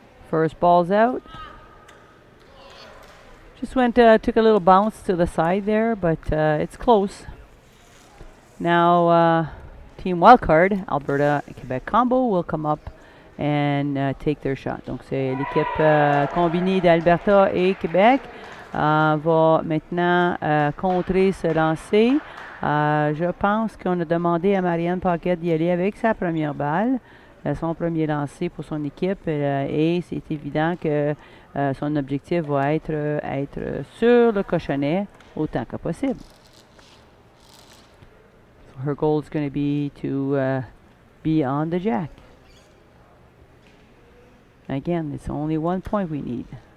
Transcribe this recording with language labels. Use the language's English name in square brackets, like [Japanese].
[English] First ball's out. Just went, took a little bounce to the side there, but it's close. Now, Team Wildcard, Alberta and Quebec combo, will come up and take their shot. [French] Donc, c'est l'équipe combinée d'Alberta et Québec va maintenant contrer ce lancer. Je pense qu'on a demandé à Marianne Paquet d'y aller avec sa première balle. Son premier lancer pour son équipe, et c'est évident que son objectif va être sur le cochonnet autant que possible. [English] So her goal is going to be to be on the jack. Again, it's only 1 point we need.